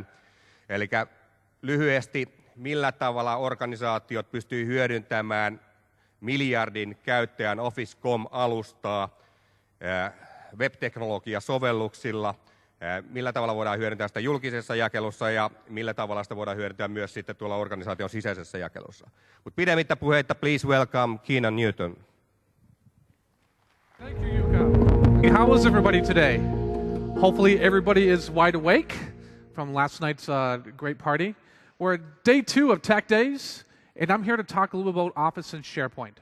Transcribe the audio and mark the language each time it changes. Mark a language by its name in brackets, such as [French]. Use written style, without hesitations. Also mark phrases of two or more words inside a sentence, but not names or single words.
[Finnish] Eli lyhyesti, millä tavalla organisaatiot pystyy hyödyntämään miljardin käyttäjän Office.com-alustaa web-teknologiasovelluksilla, millä tavalla voidaan hyödyntää sitä julkisessa jakelussa ja millä tavalla sitä voidaan hyödyntää myös sitten tuolla organisaation sisäisessä jakelussa. Mutta pidemmittä puheitta, [English] please welcome Keenan Newton. Thank you, Yuka. How was everybody today? Hopefully everybody is wide awake from last night's great party. We're at day 2 of Tech Days, and I'm here to talk a little bit about Office and SharePoint.